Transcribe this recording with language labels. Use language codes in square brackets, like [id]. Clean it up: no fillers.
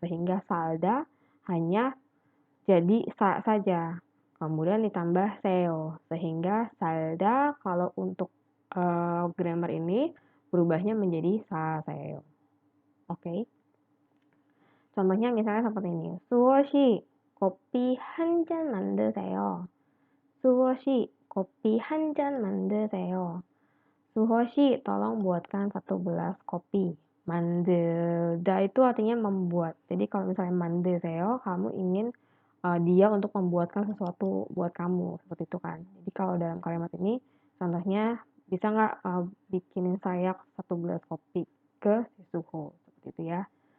[id] Sehingga salda hanya jadi sa saja. Kemudian ditambah seo. Sehingga salda kalau untuk grammar ini berubahnya menjadi sa seo. Oke. Contohnya misalnya seperti ini. [ko] 수호씨, kopi 한 잔 만드세요. 수호씨, kopi 한 잔 만드세요. [id] 수호씨, tolong buatkan 1 gelas kopi. Mandelda itu artinya membuat. Jadi kalau misalnya mandeseo, kamu ingin dia untuk membuatkan sesuatu buat kamu. Seperti itu kan. Jadi kalau dalam kalimat ini, contohnya bisa nggak bikinin saya 1 gelas kopi ke si Suho. Seperti itu ya.